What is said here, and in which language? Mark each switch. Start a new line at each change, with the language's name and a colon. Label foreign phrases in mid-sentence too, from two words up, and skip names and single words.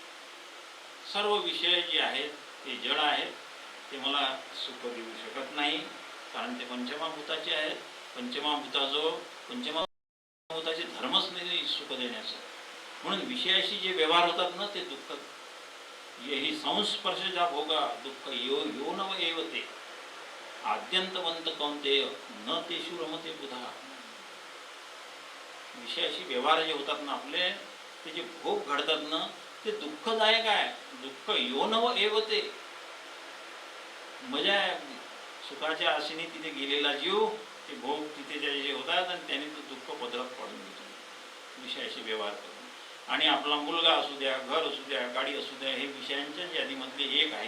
Marathi: सर्व विषय जे आहेत ते जड आहेत, ते मला सुख देऊ शकत नाही, कारण ते पंचमाभूताचे आहेत. पंचमाभूताचे धर्मच नाही सुख देण्याचं. म्हणून विषयाशी जे व्यवहार होतात ना, ते दुःख.
Sanskrit: येही संस्पर्शजा भोगा दुःख यो यो नव एव ते आद्यंतवंत कौंतेय न तेषु रमते बुधा.
Marathi: विषयाशी व्यवहार जे होतात ना आपले, ते जे भोग घडतात ना, ते दुःखदायक आहे.
Sanskrit: दुःख यो नव एव ते.
Marathi: मजा आहे. सुखाच्या आशेने तिथे गेलेला जीव, ते भोग तिथे जे होतात, आणि त्याने तो दुःख पदरात पाडून घेतो विषयाशी व्यवहार करून. आणि आपला मुलगा असू द्या, घर असू द्या, गाडी असू द्या, हे विषयांच्या यादीमधले एक आहे.